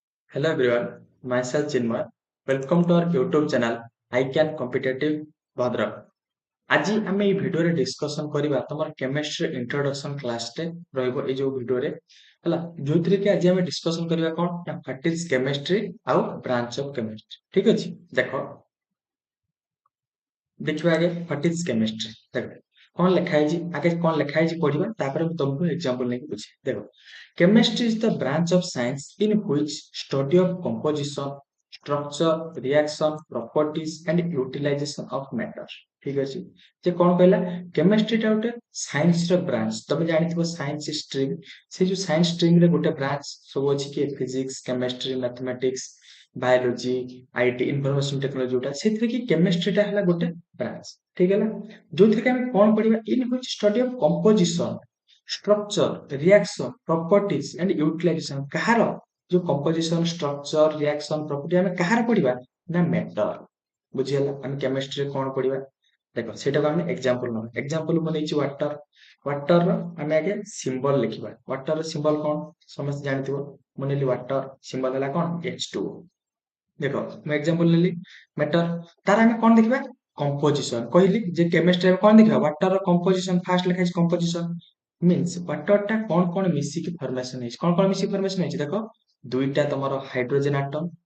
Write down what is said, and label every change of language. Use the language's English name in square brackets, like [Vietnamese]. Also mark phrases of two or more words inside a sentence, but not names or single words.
[English] Hello everyone, myself Chinmay. Welcome to our YouTube channel I Can Competitive Bhadrak. [Odia] ଆଜି ଆମେ ଏଇ ଭିଡିଓରେ ଡିସ୍କସନ କରିବା ତମର [English] chemistry introduction [Odia] କ୍ଲାସଟେ ରହିବ ଏଇ ଯୋଉ ଭିଡିଓରେ ହେଲା ଯୋଉଥିରେ କି ଆଜି ଆମେ ଡିସ୍କସନ କରିବା କଣ ନା [English] what is chemistry [Odia] ଆଉ [English] branch of chemistry [Odia] ଠିକ ଅଛି ଦେଖ ଦେଖିବା ଆଗେ [English] what is chemistry [Odia] ଦେଖ କଣ ଲେଖା ହେଇଛି ଆଗେ କଣ ଲେଖା ହେଇଛି ପଢିବା ତାପରେ ମୁଁ ତମକୁ ଏକ୍ସାମ୍ପଲ ନେଇକି ବୁଝେଇ ଦେଖ [English] chemistry is the branch of science in which study of composition structure, reaction, properties and utilization of matter [Odia] ଠିକ ଅଛି ଯେ କଣ କହିଲା କେମିଷ୍ଟ୍ରିଟା ଗୋଟେ ସାଇନ୍ସ ର ବ୍ରାଞ୍ଚ ତମେ ଜାଣିଥିବ [English] science stream [Odia] ସେ ଯୋଉ [English] science stream [Odia] ରେ ଗୋଟେ ବ୍ରାଞ୍ଚ ସବୁ ଅଛି କି [English] physics chemistry mathematics biology IT information technology [Odia] ଯୋଉଟା ସେଥିରେ କି କେମିଷ୍ଟ୍ରିଟା ହେଲା ଗୋଟେ ବ୍ରାଞ୍ଚ ଠିକ ହେଲା ଯୋଉଥିରେ କି ଆମେ କଣ ପଢିବା [English] in which study of composition structure, reaction, properties and utilization [Odia] କାହାର ଯୋଉ [English] composition, structure, reaction, property [Odia] ଆମେ କାହାର ପଢିବା ନା matter ବୁଝିଗଲା ଆମେ କେମିଷ୍ଟ୍ରିରେ କଣ ପଢିବା ଦେଖ ସେଇଟାକୁ ଆମେ ଏକ୍ସାମ୍ପଲ ନବା ଏକ୍ସାମ୍ପଲ ମୁଁ ନେଇଛି [English] water water [Odia] ଆମେ ଆଗେ ସିମ୍ବଲ ଲେଖିବା ୱାଟର ର ସିମ୍ବଲ କଣ ସମସ୍ତେ ଜାଣିଥିବ ମୁଁ ନେଲି [English] water symbol [Odia] ହେଲା କଣ H2O ଦେଖ ମୁଁ ଏକ୍ସାମ୍ପଲ ନେଲି ମେଟର ତାର ଆମେ କଣ ଦେଖିବା କମ୍ପୋଜିସନ କହିଲି ଯେ କେମିଷ୍ଟ୍ରି କଣ ଦେଖିବା ୱାଟର ର [English] composition first [Odia] ଲେଖା ହେଇଛି [English] composition means water [Odia] ଟା କଣ ମିଶିକି ଫର୍ମେସନ ହେଇଛି କଣ ମିଶିକି ଫର୍ମେସନ ହେଇଛି ଦେଖ ଦୁଇଟା ତମର [English] hydrogen atom